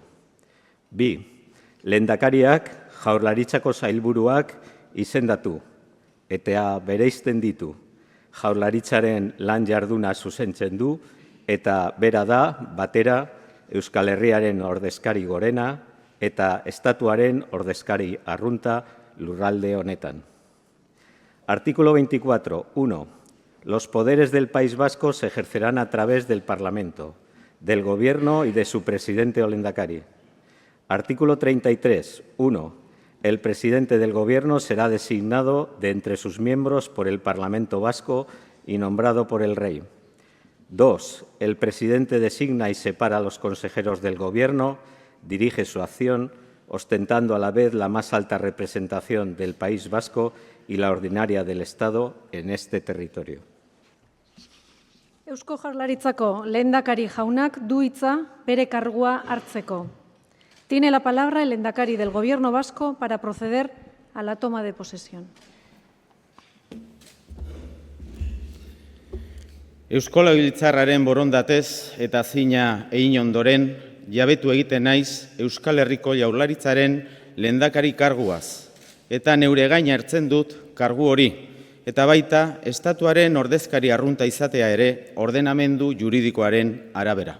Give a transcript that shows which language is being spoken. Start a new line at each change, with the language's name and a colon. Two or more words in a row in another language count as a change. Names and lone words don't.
Basque: Bi, lehendakariak Jaurlaritzako sailburuak izendatu eta bereizten ditu. Jaurlaritzaren lan jarduna zuzentzen du eta bera da batera Euskal Herriaren ordezkari gorena eta estatuaren ordezkari arrunta lurralde honetan.
Spanish: Artículo 24. 1. Los poderes del País Vasco se ejercerán a través del Parlamento, del Gobierno y de su presidente o lehendakari. Artículo 33. 1. El presidente del Gobierno será designado de entre sus miembros por el Parlamento Vasco y nombrado por el Rey. 2. El presidente designa y separa a los consejeros del Gobierno, dirige su acción, ostentando a la vez la más alta representación del País Vasco y la ordinaria del Estado en este territorio.
Basque: Eusko Jaurlaritzako lehendakari jaunak du hitza bere kargua hartzeko.
Spanish: Tiene la palabra el lehendakari del Gobierno vasco para proceder a la toma de posesión.
Basque: Eusko Legebiltzarraren borondatez eta zina egin ondoren, jabetu egiten naiz Euskal Herriko Jaurlaritzaren lehendakari karguaz, eta neure gain hartzen dut kargu hori, eta baita estatuaren ordezkari arrunta izatea ere ordenamendu juridikoaren arabera.